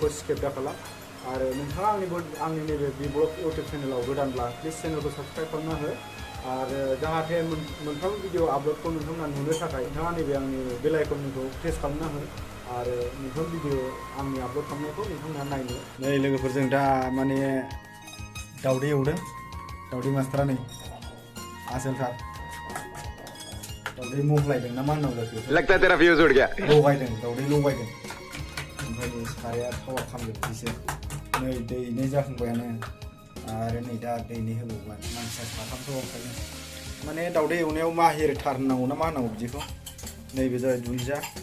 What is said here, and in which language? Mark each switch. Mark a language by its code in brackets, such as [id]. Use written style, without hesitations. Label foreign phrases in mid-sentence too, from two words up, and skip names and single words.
[brx] स्किप दा खालाम आरो नोंथाङा आंनि नैबे बि ब्लग इउटुब चेनेलाव गोदानब्ला प्लिज चेनेलखौ साबस्क्राइब खालामना हो आरो जाहाथे मोनफ्रोम [en] video uploadkhou [brx] नोंथांमोना नुनो थाखाय नोंथाङा नैबे आंनि [en] bell iconkhou press [brx] खालामना हो आरो मोनफ्रोम भिडिअ आंनि आपल'ड खालामनायखौ नोंथांमोना नायनो नै लोगोफोर जों दा माने दावदै एवदों दावदै मास्टारा नै आसोलथार दावदै मफ्लायदों ना मा होननांगौ जाखो [hi] लगता है तेरा फ्यूज उड़ गया [brx] लगायदों दावदै लगायदों ओमफ्राय नै साराया थावा खामजोबसैसो नै दैनै जाखांबायानो आरो नै दा दैनै होबावबाय मानसिया साथामसो ओंखायनो माने दावदै एवनायाव माहिरथार होननांगौ ना मा होननांगौ बिदिखौ नैबे जाबाय दुन्दिया